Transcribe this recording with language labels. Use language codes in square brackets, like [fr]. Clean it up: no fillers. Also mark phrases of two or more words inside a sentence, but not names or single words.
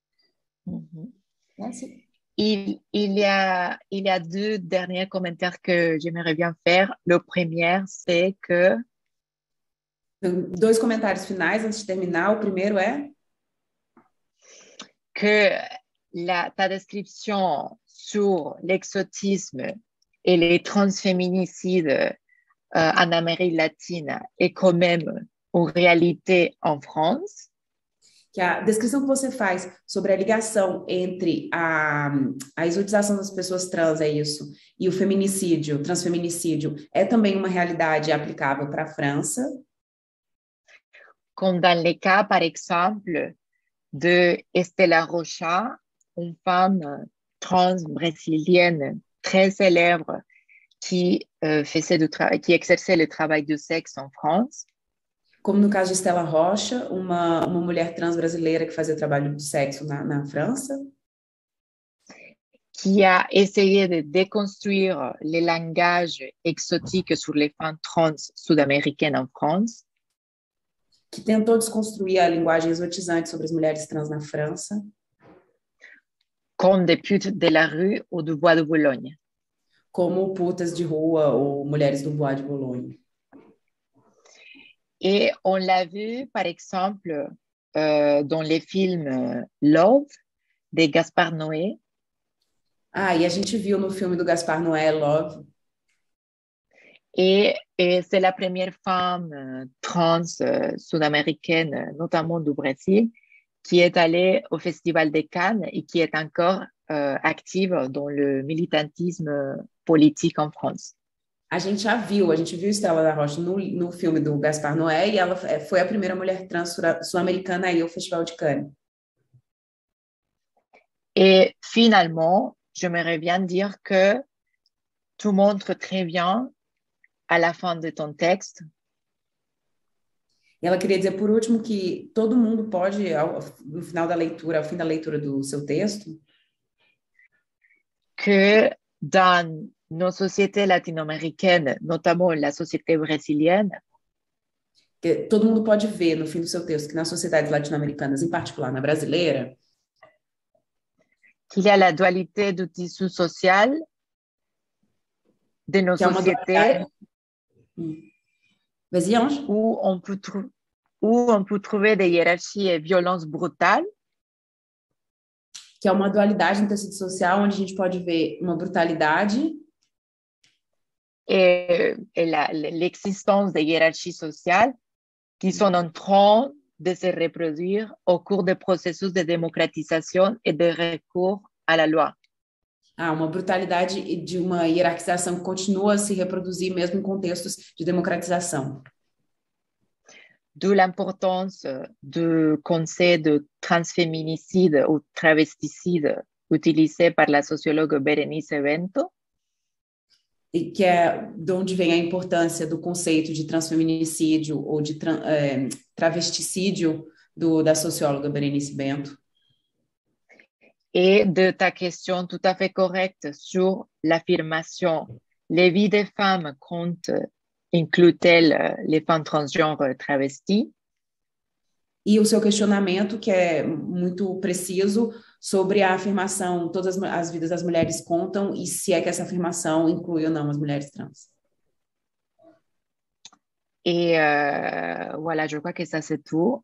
[fr] Merci. Il y a 2 derniers commentaires que j'aimerais bien faire. Le premier, c'est que... [pt] 2 comentários finais antes de terminar. O primeiro é... [fr] Que ta description sur l'exotisme et les transféminicides en Amérique latine est quand même une réalité en France. [pt] Que a descrição que você faz sobre a ligação entre a exotização das pessoas trans, é isso, e o feminicídio, transfeminicídio, é também uma realidade aplicável para a França? [fr] Comme dans le cas, par exemple, de Estela Rocha, une femme trans brésilienne très célèbre qui exerçait le travail du sexe en France. [pt] Como no caso de Estela Rocha, uma mulher trans brasileira que fazia trabalho de sexo na França. [fr] Qui a essayé de déconstruire les langages exotiques sur les femmes trans sud-américaines en France. [pt] Que tentou desconstruir a linguagem exotizante sobre as mulheres trans na França. [fr] Comme des putes de la rue ou du bois de Boulogne. [pt] Como putas de rua ou mulheres do [fr] bois de Boulogne. Et on l'a vu, par exemple, dans les films Love, de Gaspar Noé. [pt] Ah, e a gente viu no filme do Gaspar Noé, Love. [fr] Et c'est la première femme trans sud-américaine, notamment du Brésil, qui est allée au Festival de Cannes et qui est encore active dans le militantisme politique en France. [pt] A gente viu Estela da Rocha no filme do Gaspar Noé e ela foi a primeira mulher trans sul-americana a ir ao Festival de Cannes. [fr] Et finalement, j'aimerais bien dire que tu montres très bien à la fin de ton texte. [pt] E ela queria dizer, por último, que todo mundo pode, no final da leitura, ao fim da leitura do seu texto, [fr] que dans nos sociétés latino-américaines, notamment la société brésilienne, [pt] que todo mundo pode ver no fim do seu texto que nas sociedades latino-americanas, em particular na brasileira, [fr] qu'il y a la dualité du tissu social de nos sociétés Vas-y, Ange. où on peut trouver des hiérarchies et violences brutales. [pt] Que é uma dualidade no tecido social, onde a gente pode ver uma brutalidade [fr] et l'existence des hiérarchies sociales qui sont en train de se reproduire au cours des processus de démocratisation et de recours à la loi. [pt] Uma brutalidade de uma hierarquização que continua a se reproduzir mesmo em contextos de democratização. [fr] D'où l'importance du concept de transféminicide ou travesticide utilisé par la sociologue Berenice Bento. [pt] E que é de onde vem a importância do conceito de transfeminicídio ou de travesticídio da socióloga Berenice Bento. [fr] Et de ta question tout à fait correcte sur l'affirmation « Les vies des femmes comptent, incluent-elles les femmes transgenres travesties ?» [pt] E o seu questionamento, que é muito preciso, sobre a afirmação todas as vidas das mulheres contam e se é que essa afirmação inclui ou não as mulheres trans. [fr] Et voilà, je crois que ça c'est tout.